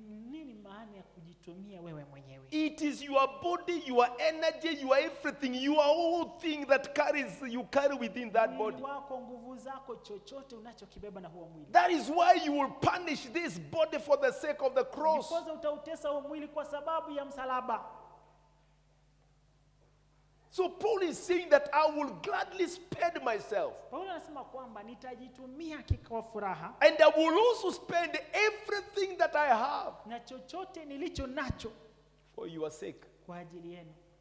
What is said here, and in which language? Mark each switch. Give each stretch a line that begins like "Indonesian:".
Swahili: Nini maana ya kujitumia wewe mwenyewe?
English: It is your body, your energy, your everything, your whole thing that you carry within that
Swahili: Mwili
English: body.
Swahili: wako, nguvu zako, chochote unachokibeba na huo mwili.
English: That is why you will punish this body for the sake of the cross.
Swahili: Ndipo utautesa huo mwili kwa sababu ya msalaba.
English: So Paul is saying that I will gladly spend myself.
Swahili: Paulo anasema kwamba nitajitumia kwa furaha
English: And I will also spend everything that I have
Swahili: na chochote nilicho nacho
English: for your sake.
Swahili: kwa ajili yenu.